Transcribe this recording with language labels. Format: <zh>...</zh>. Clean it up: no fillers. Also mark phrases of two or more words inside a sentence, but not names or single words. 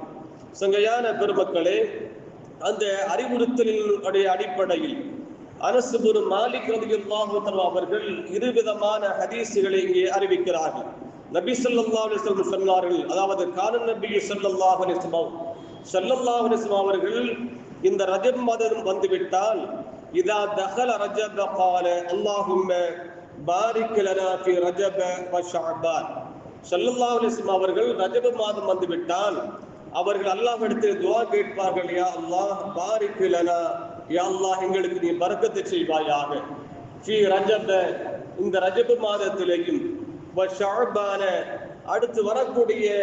<ta>சங்கையான பெருமக்களே, அந்த அறிவுறுத்தலினுடைய அடிப்படையில் அனஸ் இப்னு மாலிக்</ta> <ar>رضي الله تعالى</ar> <ta>அவர்கள் இருவிதமான ஹதீஸ்களை இங்கே அறிவிக்கிறார்கள். நபி</ta> <ar>صلى الله عليه وسلم</ar> <ta>சொன்னார்கள், அதாவது</ta> <ar>كان نبي صلى الله عليه وسلم</ar> <ta>அவர்கள் இந்த ரஜப் மாதம் வந்துவிட்டால்</ta> <ar>إذا دخل رجب قال اللهم بارك لنا في رجب وشعبان. صلى الله عليه وسلم</ar> <ta>அவர்கள் ரஜப் மாதம் வந்துவிட்டால் அவர்கள் அல்லாஹ்விடத்தில் துஆ கேட்பார்கள்,</ta> <ar>يا الله بارك لنا, يا الله</ar> <ta>எங்களுக்கு நீ பரக்கத்து செய்வாயாக,</ta> <ar>في رجب</ar> <ta>இந்த ரஜப் மாதத்திலேயும்,</ta> <ar>وشعبان</ar> <ta>அடுத்து வரக்கூடிய</ta>